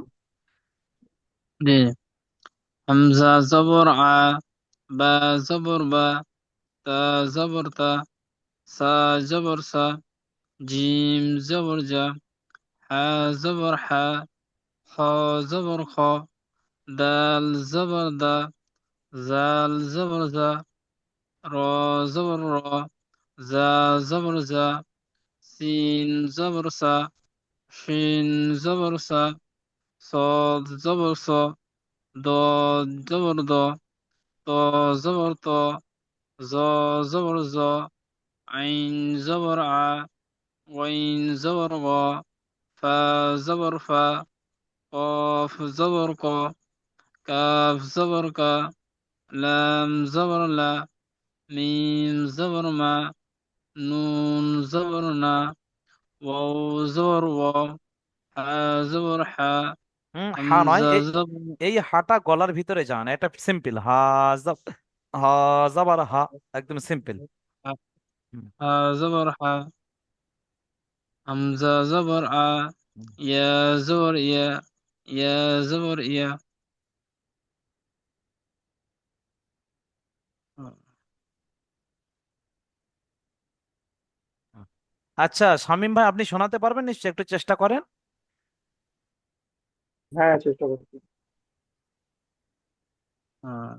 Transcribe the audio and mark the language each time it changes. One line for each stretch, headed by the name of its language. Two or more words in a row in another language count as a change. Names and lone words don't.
Bangla: জি। হামজা জবর আ, বা জবর বা, তা জবর তা, সা জবর সা, জিম জবর জা, হা জবর হা, খ জবর খ, দাল জবর দা, জাল জবর জা, র জবর র, জা জবর জা, সিন জবর সা, শিন জবর সা,
Arabic: صاد زبر صا، ضاد زبر ضا، طا زبر طا، ظا زبر ظا، عين زبر ع، غين زبر غا، فا زبر فا، قاف زبر قا، كاف زبر كا، لام زبر لا، ميم زبر ما، نون زبر نا، واو زبر وا، حا زبر حا،
Bangla: হা নয়,
Arabic: همزة
Bangla: এই
Arabic: زبر
Bangla: এই হাটা গলার ভিতরে যান, এটা সিম্পল হা। হা জাবার হা, একদম সিম্পল।
Arabic: حا زبر حا، همزة زبر ع، يا زبر يا، يا زبر يا.
Bangla: আচ্ছা শামীম ভাই, আপনি শোনাতে পারবেন নিশ্চয়, একটু চেষ্টা করেন। হ্যাঁ, চেষ্টা করছি। آه.